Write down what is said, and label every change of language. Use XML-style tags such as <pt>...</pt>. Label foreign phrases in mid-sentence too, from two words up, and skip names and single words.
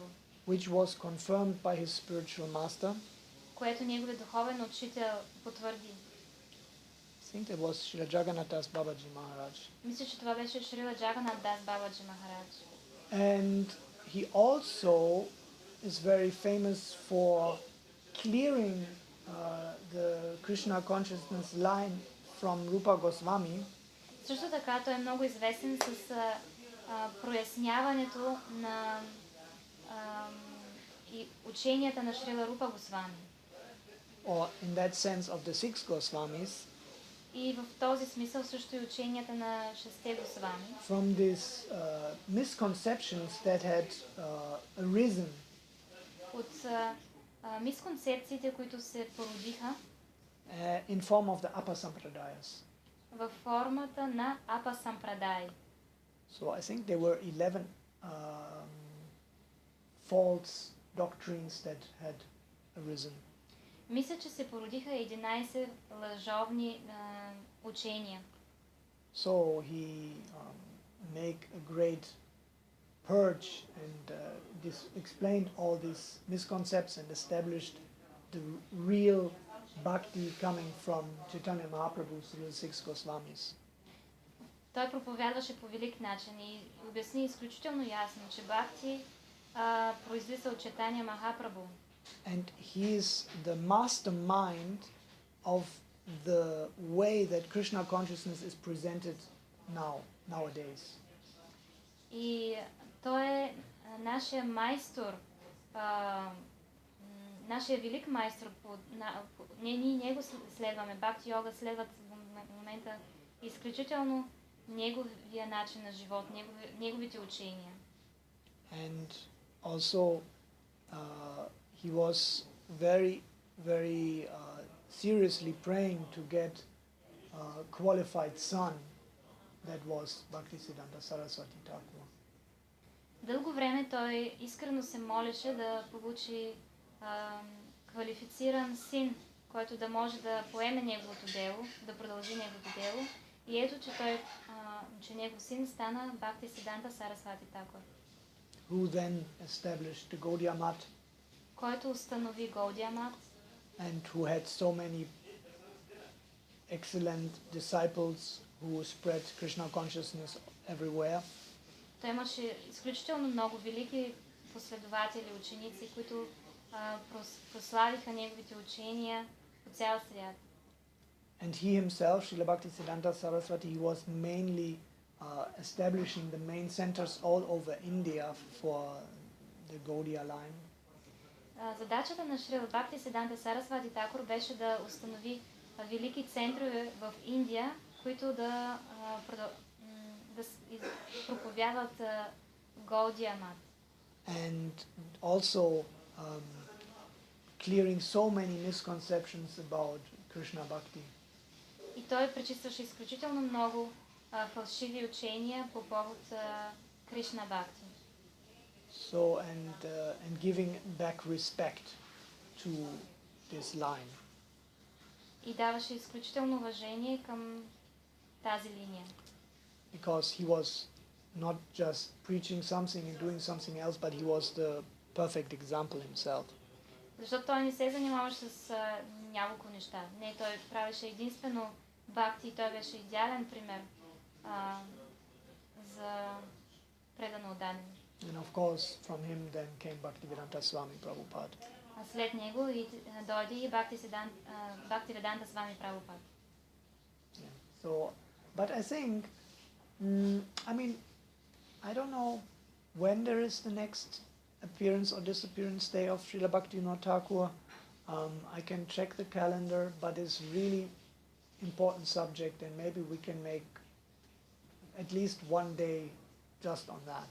<en>which was confirmed by his spiritual master.</en> <bg>което неговият духовен учител потвърди.</bg> <en>I think it was Srila Jagannath Das Babaji Maharaj.</en> <bg>Мисля, че това беше Шрила Джаганат Дас Бабаджи Махарадж.</bg> <en>And he also is very famous for clearing the Krishna consciousness line from Rupa Goswami.</en> <bg>Също така той е много известен с проясняването на и ученията на Шрила Рупа Госвами.</bg> <en>Or in that sense of the six Goswamis,</en> <bg>И в този смисъл също и ученията на шесте Госвами.</bg> <en>from these misconceptions that had arisen</en> <bg>От мисконцепциите, които се породиха</bg> <en>in form of the Apa Sampradayas.</en> <bg>във формата на Апа Сампрадай.</bg> <en>So I think there were 11 false doctrines that had arisen.</en> <bg>Мисля, че се породиха 11 лъжовни учения.</bg> <en>So he make a great purge and explained all these misconceptions and established the real bhakti coming from Chaitanya Mahaprabhu through the six Goswamis.</en> <bg>Той проповядваше по велик начин и обясни изключително ясно, че бхакти произлиза от Чайтаня Махапрабху.</bg> <en>And he is the mastermind of the way that Krishna consciousness is presented nowadays.</en> <bg>И той е нашия майстор, нашия велик майстор. Ние него следваме. Bhakti-yoga следват в момента изключително неговия начин на живот, неговите учения.</bg> <en>And also he was very, very seriously praying to get a qualified son, that was Bhaktisiddhanta Saraswati Thakur.</en> <bg>Дълго време той искрено се молеше да получи квалифициран син, който да може да поеме неговото дело, да продължи неговото дело. И ето, че негов син стана Бхактисиддханта Сарасвати Тхакур,</bg> <en>Who then established the Gaudiya Math,</en> <bg>който установи Гаудия Мат,</bg> <en>and who had so many excellent disciples who spread Krishna consciousness everywhere.</en> <bg>Той имаше изключително много велики последователи, ученици, които прославиха неговите учения по цял свят.</bg> <en>And he himself, Srila Bhaktisiddhanta Saraswati, he was mainly establishing the main centers all over India for the Gaudiya line.</en> <bg>Задачата на Шрила Бхактисиддханта Сарасвати Тхакур беше да установи велики центрове в Индия, които да проповядват Гаудия Мат.</bg> <en>And also clearing so many misconceptions about Krishna Bhakti.</en> <bg>И той пречистваше изключително много фалшиви учения по повод Кришна Бхакти.</bg> <en>So and giving back respect to this line.</en> <bg>И даваше изключително уважение към тази линия.</bg> <en>Because he was not just preaching something and doing something else, but he was the perfect example himself.</en> <bg>Защото той не се занимаваше с няколко неща. Не, той правеше единствено бхакти и той беше идеален пример за предано отдадени.</bg> <en>And of course, from him then came Bhaktivedanta Swami Prabhupada.</en> <bg>А след него дойде и Бхактиведанта Свами Прабхупад.</bg> <en>So, but I think, I mean, I don't know when there is the next appearance or disappearance day of Srila Bhaktivinoda Thakur. I can check the calendar, but it's really important subject, and maybe we can make at least one day just on that.</en>